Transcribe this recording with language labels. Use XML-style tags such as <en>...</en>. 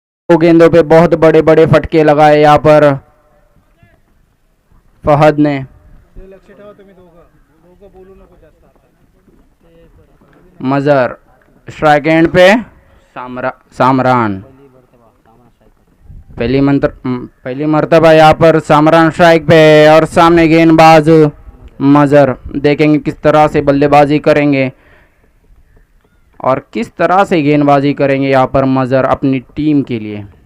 <hi>दो गेंदों पे बहुत बड़े बड़े फटके लगाए यहाँ पर फहद ने।</hi> <mr>लक्ष ठेवा तुम्ही दोघं बोलू नको जास्त आता.</mr> <hi>मजर स्ट्राइक एंड पे सामरान पहली मर्तबा यहाँ पर सामरान स्ट्राइक पे और सामने गेंदबाज मजर। देखेंगे किस तरह से बल्लेबाजी करेंगे और किस तरह से गेंदबाजी करेंगे यहाँ पर मजर अपनी टीम के लिए।</hi>